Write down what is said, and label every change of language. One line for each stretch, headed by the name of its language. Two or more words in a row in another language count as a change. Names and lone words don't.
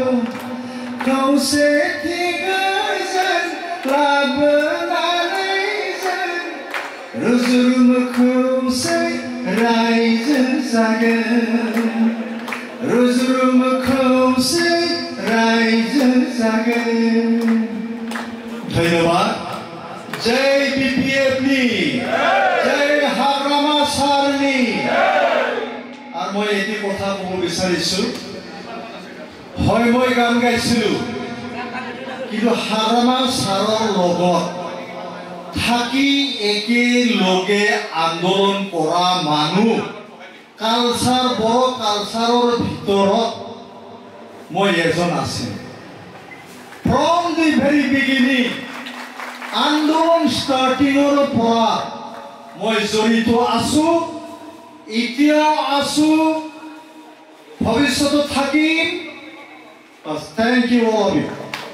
Bodo: खौसेथि गोजोन लाबोनानै जों रुजुरुम खौसे रायजो जागोन रुजुरुम खौसे रायजो जागोन धन्यबाद जय BPF नि जय हाग्रामा सारनि
Assamese: আর মই এটি কথা ক'ব বিচাৰিছো হয় মই গান গাইছিলো কিন্তু হাগ্ৰামা সাৰৰ লগত থাকি একেলগে আন্দোলন কৰা মানুহ কালচাৰ বড় কালচাৰৰ ভিতৰত মই এজন আছিল
English: from the very beginning
Assamese: আন্দোলন ষ্টাৰ্টিঙৰ পৰা মই জড়িত আছো এতিয়াও আছো ভৱিষ্যতে থাকিম
English: Thank you all of you.